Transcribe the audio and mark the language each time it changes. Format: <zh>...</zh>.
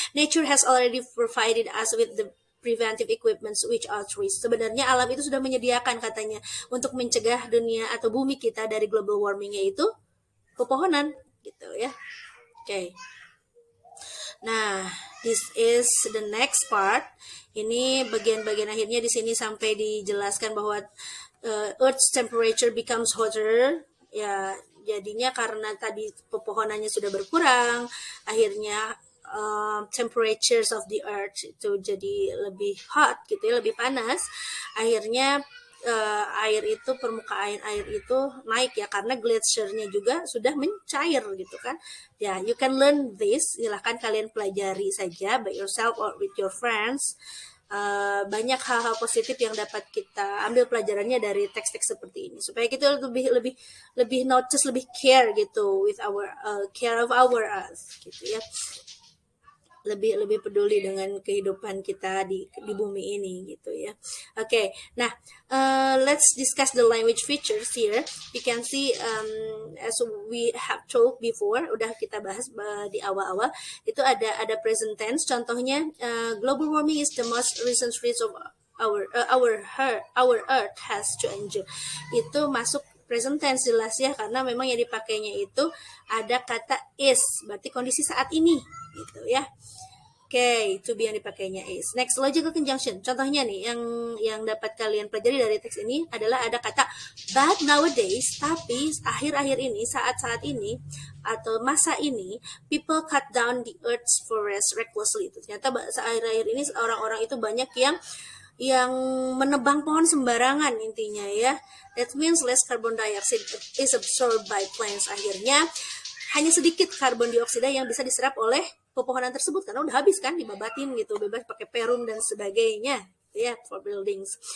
<en>Nature has already provided us with the preventive equipments which are trees.</en> <id>Sebenarnya alam itu sudah menyediakan katanya untuk mencegah dunia atau bumi kita dari global warming, yaitu pepohonan gitu ya. Oke.</id> <en>Nah, this is the next part.</en> <id>Ini bagian-bagian akhirnya di sini sampai dijelaskan bahwa</id> <en>Earth's temperature becomes hotter.</en> <id>Ya, jadinya karena tadi pepohonannya sudah berkurang, akhirnya</id> <en>temperatures of the earth</en> <id>itu jadi lebih hot gitu ya, lebih panas. Akhirnya air itu, permukaan air itu naik ya, karena gletsiernya juga sudah mencair gitu kan ya.</id> <en>You can learn this,</en> <id>silahkan kalian pelajari saja</id> <en>by yourself or with your friends.</en> <id>Banyak hal-hal positif yang dapat kita ambil pelajarannya dari teks-teks seperti ini, supaya kita lebih notice, lebih care gitu</id> <en>with our care of our earth</en> <id>gitu ya, lebih peduli dengan kehidupan kita di bumi ini gitu ya. Oke, nah</id> <en>let's discuss the language features here. You can see as we have talked before,</en> <id>udah kita bahas di awal-awal, itu ada</id> <en>present tense.</en> <id>Contohnya</id> <en>global warming is the most recent phase of our earth has to endure.</en> <id>Itu masuk present tense jelas ya, karena memang yang dipakainya itu ada kata is, berarti kondisi saat ini gitu ya. Oke, to be yang dipakainya is. Next, logical conjunction. Contohnya nih, yang dapat kalian pelajari dari teks ini adalah ada kata but nowadays, tapi akhir-akhir ini, saat-saat ini, atau masa ini,</id> <en>people cut down the earth's forest recklessly.</en> <id>Ternyata akhir-akhir ini orang-orang itu banyak yang menebang pohon sembarangan intinya ya.</id> <en>That means less carbon dioxide is absorbed by plants.</en> <id>Akhirnya hanya sedikit karbon dioksida yang bisa diserap oleh pepohonan tersebut, karena udah habis kan, dibabatin gitu, bebas pakai perum dan sebagainya ya,</id> <en>for buildings.</en>